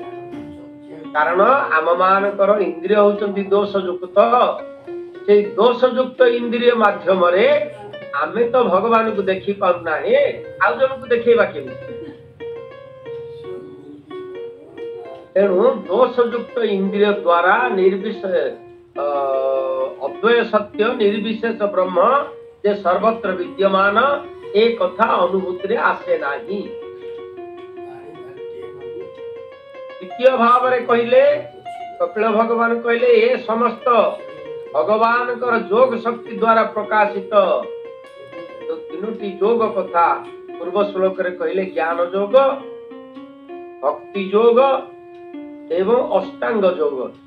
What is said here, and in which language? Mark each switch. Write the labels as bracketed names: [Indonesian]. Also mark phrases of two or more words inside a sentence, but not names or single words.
[Odia] କାରଣ ଆମ ମାନକର ଇନ୍ଦ୍ରିୟ ହୋଚନ୍ତି ଦୋଷଯୁକ୍ତ। ସେ ଦୋଷଯୁକ୍ତ ଇନ୍ଦ୍ରିୟ ମାଧ୍ୟମ ରେ ଆମେ ତ ଭଗବାନ କୁ ଦେଖି ପାଉ ନାହିଁ, ଆ ଜନ କୁ ଦେଖେଇବା କେମି? ତେଣୁ ଦୋଷଯୁକ୍ତ ଇନ୍ଦ୍ରିୟ ଦ୍ୱାରା ନିର୍ବିଶେଷ ଅଦ୍ୱୟ ସତ୍ୟ ନିର୍ବିଶେଷ ବ୍ରହ୍ମ ଯେ ସର୍ବତ୍ର ବିଦ୍ୟମାନ ଏ କଥା ଅନୁଭୂତି ରେ ଆସେ ନାହିଁ। ଦ୍ୱିତୀୟ ଭାବ ରେ କହିଲେ କପିଳ ଭଗବାନ କହିଲେ, ଏ ସମସ୍ତ ଭଗବାନ କର ଯୋଗ ଶକ୍ତି ଦ୍ୱାରା ପ୍ରକାଶିତ ଯେ ତିନୋଟି ଯୋଗ କଥା ପୂର୍ବ ଶ୍ଳୋକ ରେ କହିଲେ, ଜ୍ଞାନ ଯୋଗ, ଭକ୍ତି ଯୋଗ ଏବଂ ଅଷ୍ଟାଙ୍ଗ ଯୋଗ।